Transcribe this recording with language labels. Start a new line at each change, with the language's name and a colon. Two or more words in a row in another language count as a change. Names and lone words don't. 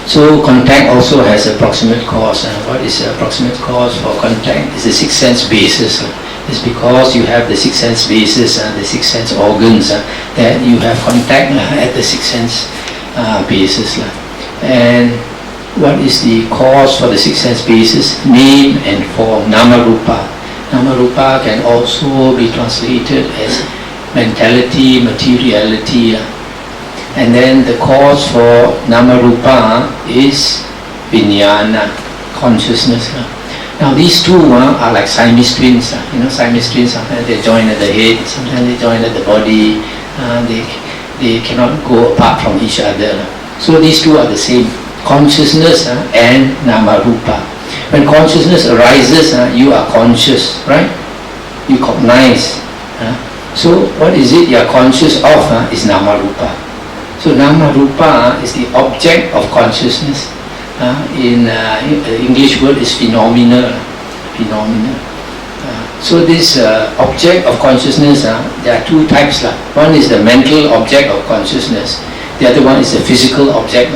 English: So contact also has a proximate cause. What is the approximate cause for contact? It's the six sense basis. It's because you have the six sense basis, the six sense organs, that you have contact at the six sense basis. And what is the cause for the six sense basis? Name and form,
Pali: nama rupa. Nama rupa
English: can also be translated as mentality, materiality. And then the cause for
Pali: nama rupa
English: is vijnana, consciousness. Now these two are like Siamese twins. Siamese twins, sometimes they join at the head, sometimes they join at the body. They cannot go apart from each other. So these two are the same, consciousness and
Pali: nama rupa.
English: When consciousness arises, you are conscious, right? You cognize. So what is it you are conscious of is
Pali: nama rupa.
English: So
Pali: nama rupa
English: is the object of consciousness. In English word is phenomena. So this object of consciousness, there are two types. One is the mental object of consciousness. The other one is the physical object.